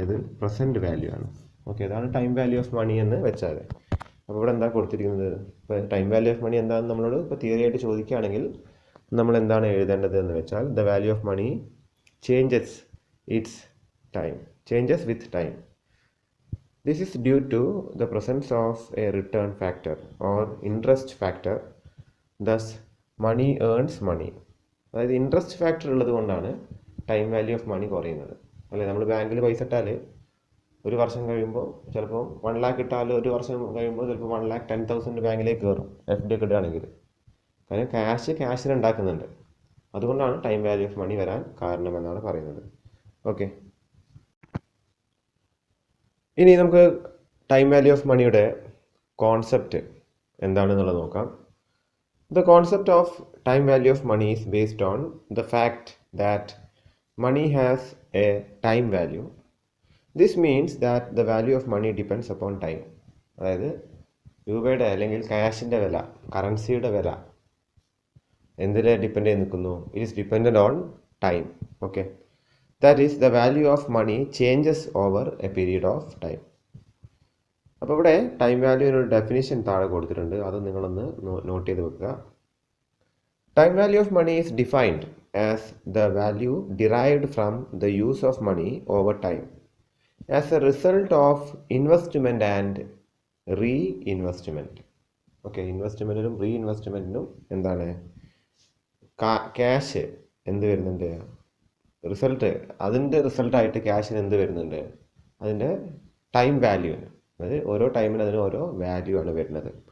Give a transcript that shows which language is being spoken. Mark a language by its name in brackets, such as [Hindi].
[Malayalam] ഇത് present value ആണ്. Okay, ഇതാണ് ടൈം വാല്യൂ ഓഫ് മണി എന്ന് വെച്ചാൽ. അപ്പോൾ ഇവിടെ എന്താ കൊടുത്തിരിക്കുന്നത്? ഇപ്പോൾ ടൈം വാല്യൂ ഓഫ് മണി എന്താണെന്ന് നമ്മളോട് ഇപ്പോൾ തിയറി ആയിട്ട് ചോദിക്കുകയാണെങ്കിൽ നമ്മൾ എന്താണ് എഴുതേണ്ടത് എന്ന് വെച്ചാൽ [English] The value of money changes it's time, changes with time. This is due to the presence of a return factor or interest factor. Thus, money earns money. [Malayalam] അതായത് ഇൻട്രസ്റ്റ് ഫാക്ടർ ഉള്ളത് കൊണ്ടാണ് ടൈം വാല്യൂ ഓഫ് മണി കുറയുന്നത്. അല്ലെ, നമ്മൾ ബാങ്കിൽ പൈസ ഇട്ടാൽ 1 വർഷം കഴിയുമ്പോൾ ചിലപ്പോൾ 1 lakh ഇട്ടാൽ 1 വർഷം കഴിയുമ്പോൾ ചിലപ്പോൾ 1,10,000 ബാങ്കിലേക്ക് കയറും FD ഒക്കെ ഇടുകയാണെങ്കിൽ. കാരണം ക്യാഷിന് ഉണ്ടാക്കുന്നുണ്ട്. അതുകൊണ്ടാണ് ടൈം വാല്യൂ ഓഫ് മണി വരാൻ കാരണമെന്നാണ് പറയുന്നത്. ഓക്കെ, ഇനി നമുക്ക് ടൈം വാല്യൂ ഓഫ് മണിയുടെ കോൺസെപ്റ്റ് എന്താണെന്നുള്ളത് നോക്കാം. [English] The concept of time value of money is based on the fact that money has a time value. This means that the value of money depends upon time. [Malayalam] അതായത് രൂപയുടെ അല്ലെങ്കിൽ ക്യാഷിൻ്റെ വില, കറൻസിയുടെ വില എന്തിൽ depend ചെയ്ത് നിൽക്കുന്നു? [English] It is dependent on time. Okay, that is the value of money changes over a period of time. [Malayalam] അപ്പോൾ ഇവിടെ ടൈം വാല്യൂവിനൊരു ഡെഫിനിഷൻ താഴെ കൊടുത്തിട്ടുണ്ട്. അത് നിങ്ങളൊന്ന് നോട്ട് ചെയ്ത് വെക്കുക. [English] Time value of money is defined as the value derived from the use of money over time as a result of investment and reinvestment. [Malayalam] Okay, ഇൻവെസ്റ്റ്മെൻറ്റിനും റീഇൻവെസ്റ്റ്മെൻറ്റിനും എന്താണ് cash എന്ത് വരുന്നുണ്ട്, റിസൾട്ട്, അതിൻ്റെ റിസൾട്ടായിട്ട് ക്യാഷിന് എന്ത് വരുന്നുണ്ട്, അതിൻ്റെ ടൈം വാല്യൂവിന്, അതായത് ഓരോ ടൈമിന് അതിന് ഓരോ വാല്യൂ ആണ് വരുന്നത്.